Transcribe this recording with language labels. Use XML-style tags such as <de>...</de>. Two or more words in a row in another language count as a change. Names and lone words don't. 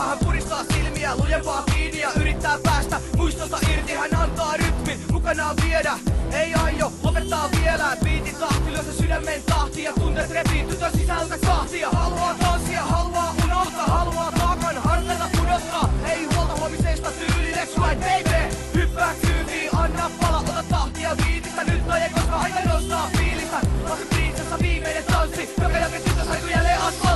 <fi>Hän puristaa silmiä lujempaa kiinni ja yrittää päästä muistosta irti. Hän antaa rytmin mukanaan viedä, ei aio lopettaa vielä. Biitin tahti lyö se sydämen tahti ja tunteet repii tytön sisältä kahtia. Haluaa tanssia, haluaa unohtaa, haluaa taakan harteilla pudottaa. Ei huolta huomisesta, tyyli</fi> <en>let's ride baby.</en> <fi>Hyppää kyytiin, anna pala, ota tahtia biitistä. Nyt ei koska aika nostaa fiilistä. Lasiprinsessa viimeinen tanssi, joka jälkeen tyttö saiku jälleen</fi>